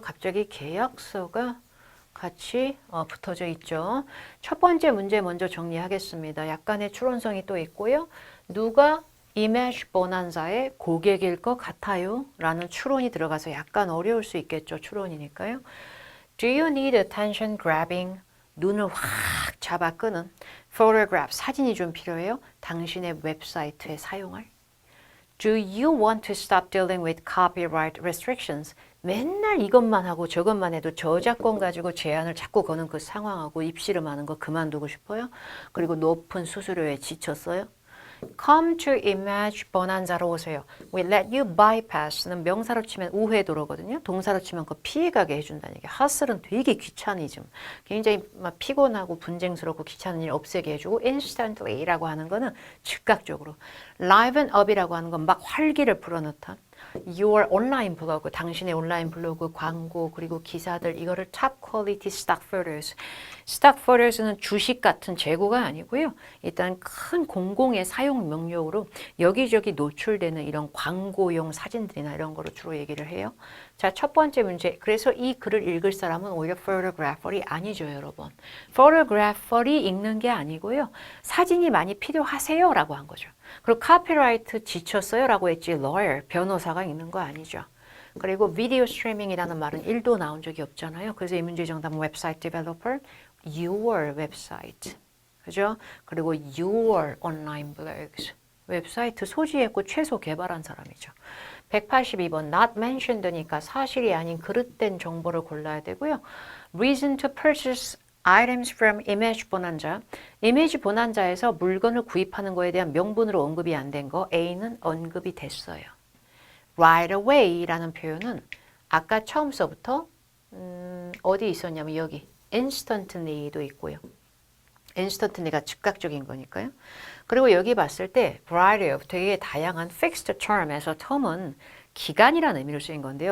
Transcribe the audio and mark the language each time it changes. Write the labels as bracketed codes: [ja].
[ko] 갑자기 계약서가 같이 붙어져 있죠. 첫 번째 문제 먼저 정리하겠습니다. 약간의 추론성이 또 있고요. 누가 이메지 보난자의 고객일 것 같아요? 라는 추론이 들어가서 약간 어려울 수 있겠죠. 추론이니까요. [en] Do you need attention grabbing? [ko] 눈을 확 잡아 끄는 photograph, 사진이 좀 필요해요. 당신의 웹사이트에 사용할. [en] Do you want to stop dealing with copyright restrictions? [ko] 맨날 이것만 하고 저것만 해도 저작권 가지고 제한을 자꾸 거는 그 상황하고 입씨름하는 거 그만두고 싶어요? 그리고 높은 수수료에 지쳤어요? [en] Come to image bonanza로 [ko] 오세요. [en] We let you bypass [ko] 는 명사로 치면 우회도로거든요. 동사로 치면 그 피해가게 해준다는 얘기. hustle은 되게 귀차니즘. 굉장히 막 피곤하고 분쟁스럽고 귀찮은 일 없애게 해주고 instantly라고 하는 거는 즉각적으로. [en] liven up [ko] 이라고 하는 건 막 활기를 불어넣다. Your 온라인 블로그, 당신의 온라인 블로그, 광고, 그리고 기사들 이거를 [en] top quality stock photos. [ko] stock photos는 주식 같은 재고가 아니고요. 일단 큰 공공의 사용 명령으로 여기저기 노출되는 이런 광고용 사진들이나 이런 거로 주로 얘기를 해요. 자, 첫 번째 문제. 그래서 이 글을 읽을 사람은 오히려 photographer이 아니죠, 여러분. photographer이 읽는 게 아니고요. 사진이 많이 필요하세요? 라고 한 거죠. 그리고 카피라이트 지쳤어요? 라고 했지 lawyer, 변호사가 읽는 거 아니죠. 그리고 비디오 스트리밍이라는 말은 1도 나온 적이 없잖아요. 그래서 이 문제 정답은 웹사이트 디벨로퍼, [en] your website. [ko] 그죠? 그리고 [en] your online blogs. [ko] 웹사이트 소지했고 최소 개발한 사람이죠. 182번 [en] not mentioned [ko] 니까 사실이 아닌 그릇된 정보를 골라야 되고요. [en] reason to purchase items from image bonanza. [ko] 이미지 보난자에서 물건을 구입하는 거에 대한 명분으로 언급이 안 된 거 A는 언급이 됐어요. [en] right away [ko] 라는 표현은 아까 처음서부터 어디 있었냐면 여기 instantly도 있고요. instantly가 즉각적인 거니까요. 그리고 여기 봤을 때 [en] variety of [ko] 되게 다양한 [en] fixed term [ko] 에서 term은 기간이라는 의미로 쓰인 건데요.